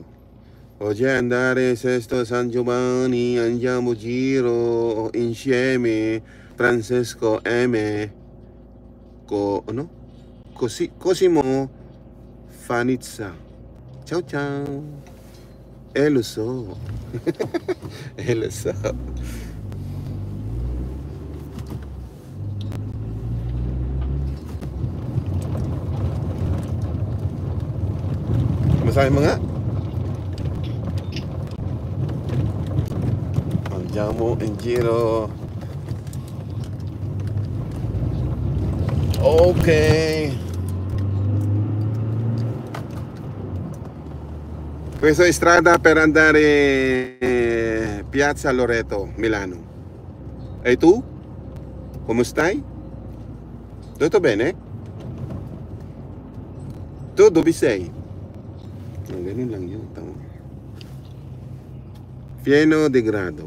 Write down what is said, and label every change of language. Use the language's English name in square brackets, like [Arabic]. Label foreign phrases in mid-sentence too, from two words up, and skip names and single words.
[Italian] Oggi andare Sesto San Giovanni, andiamo giro insieme Francesco M. Cosimo Fanizza. Ciao ciao. Lo so. Lo so. [Filipino] Masahe mo nga. [Italian] Andiamo in giro. Ok. Questa è strada per andare Piazza Loreto, Milano. E tu? Come stai? Tutto bene? Tu dove sei? [Filipino] Ganun lang yun. [Italian] Pieno de grado.